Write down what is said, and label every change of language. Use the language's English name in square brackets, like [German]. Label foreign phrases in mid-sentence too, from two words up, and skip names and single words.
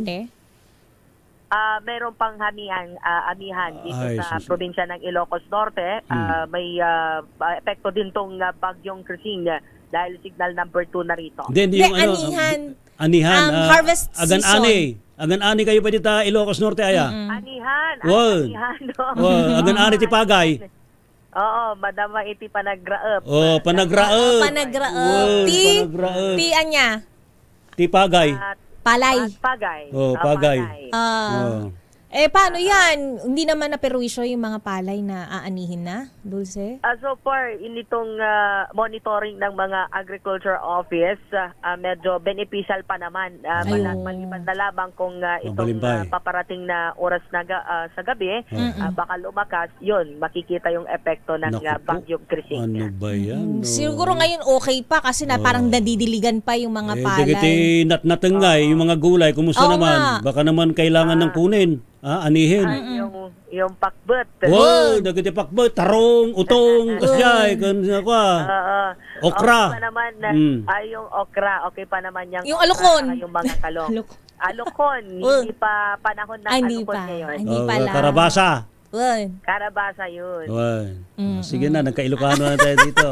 [Filipino] Ngayon? Meron pang amihan dito sa sus. probinsya ng Ilocos Norte. May epekto din tong bagyong Krising dahil signal number 2 na rito. Yung anihan, [English] harvest season. [Iloko] Agan-ani kayo pa dito Ilocos Norte, aya? [Filipino] Anihan. [Iloko] Agan-ani ti Pagay. Oo, madama iti panagraep. Panagraep. Panagraep. Ti anya? Ti Pagay. [Filipino] Palay. [Iloko] Pagay. Pagay. [Filipino] Paano yan? Hindi naman naperwisyo yung mga palay na aanihin na, Dulce? [English] So far, [Filipino] initong monitoring ng mga [English] agriculture office, [Filipino] medyo beneficial pa naman. Maliban na lamang kung itong paparating na oras na sa gabi, baka lumakas, yun, makikita yung epekto ng bagyong Krising. Ano ba yan? Siguro ngayon okay pa kasi parang nadidiligan pa yung mga palay. [Iloko] Dagiti natnatengay, [Filipino] yung mga gulay, kumusta naman? Baka naman kailangan ng kunin. Anihin. Yung pakbet. [Iloko] Dagiti pakbet, tarong, utong, kasyay, okra. [Filipino] Okay pa naman, yung okra, okay pa naman yung alukon. Yung mga talong. Alukon, hindi pa panahon ng alukon ngayon. Hindi pala. Karabasa. Karabasa yun. Sige na, nagka-Ilocano na tayo dito.